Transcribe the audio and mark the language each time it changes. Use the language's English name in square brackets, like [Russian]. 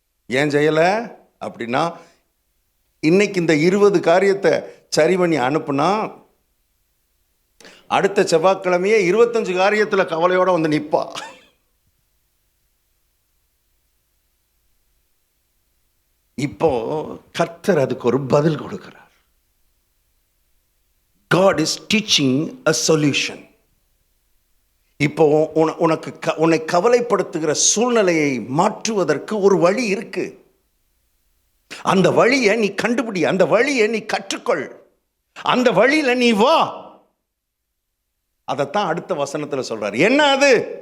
[Tamil] ஏன் செய்யலை அப்படின்னா, இன்னைக்கு இந்த 20 காரியத்தை சரி பண்ணி அனுப்புனா அடுத்த செவ்வாய்க்கிழமையே 25 காரியத்தில் கவலையோடு வந்து நிற்பா. இப்போ கர்த்தர் அதுக்கு ஒரு பதில் கொடுக்கிறார். [English] God is teaching a solution. [Tamil] இப்போ உன்னை கவலைப்படுத்துகிற சூழ்நிலையை மாற்றுவதற்கு ஒரு வழி இருக்கு. அந்த வழியை நீ கண்டுபிடி, அந்த வழியை நீ கற்றுக்கொள், அந்த வழியில நீ வா. அதைத்தான் அடுத்த வசனத்துல சொல்றாரு. என்ன அது?